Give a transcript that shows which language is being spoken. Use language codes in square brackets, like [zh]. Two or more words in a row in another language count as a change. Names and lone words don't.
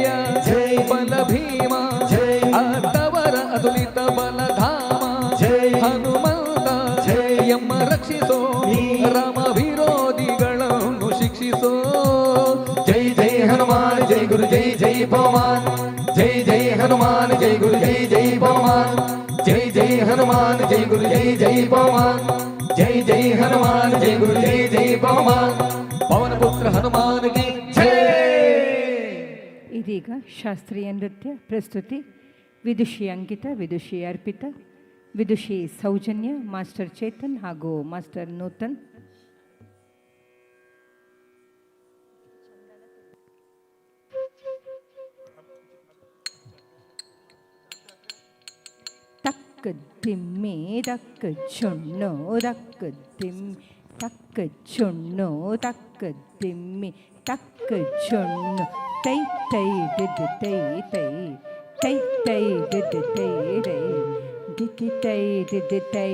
[kn] ಜೈ ಬಲ ಭೀಮ ಜೈ ಅತ್ತವರ ಅತುಲಿತ ಬಲಧಾಮ ಜೈ ಹನುಮಂತ ಜೈ ಎಮ್ಮ ರಕ್ಷಿಸೋ ರಾಮ ವಿರೋಧಿಗಳನ್ನು ಶಿಕ್ಷಿಸೋ ಜೈ ಜೈ ಹನುಮಾನ್ ಜೈ ಗುರು ಜೈ ಜೈ ಪವಮಾನ್ ಜೈ ಜೈ ಹನುಮಾನ್ ಜೈ ಗುರು ಜೈ ಜೈ ಪವಮಾನ್ ಜೈ ಜೈ ಹನುಮಾನ್ ಜೈ ಗುರು ಜೈ ಜೈ ಪವಮಾನ್ ಜೈ ಜೈ ಹನುಮಾನ್ ಜೈ ಗುರು ಜೈ ಜೈ ಪವಮಾನ್ [hi] पवन पुत्र हनुमान की जय [kn] ಇದೀಗ ಶಾಸ್ತ್ರೀಯ ನೃತ್ಯ ಪ್ರಸ್ತುತಿ ವಿದುಷಿ ಅಂಕಿತ, ವಿದುಷಿ ಅರ್ಪಿತ, ವಿದುಷಿ ಸೌಜನ್ಯ, ಮಾಸ್ಟರ್ ಚೇತನ್ ಹಾಗೂ ಮಾಸ್ಟರ್ ನೂತನ್. ತಕ್ಕ ದಿಮ್ಮೆ ದಕ್ಕ ಚೊಣ್ಣೋ ದಕ್ಕ ದಿಮ್ಮೆ ತಕ್ಕ ಚೊಣ್ಣೋ ತಕ್ಕ ದಿಮ್ಮೆ ತಕ್ಕ ಚೊಣ್ಣು ತೈ ತೈ ದಿದ್ ತೈ ತೈ ತೈ ತೈ ದಿದ್ ತೈ ರೈ ದಿದ್ ತೈ ದಿದ್ ತೈ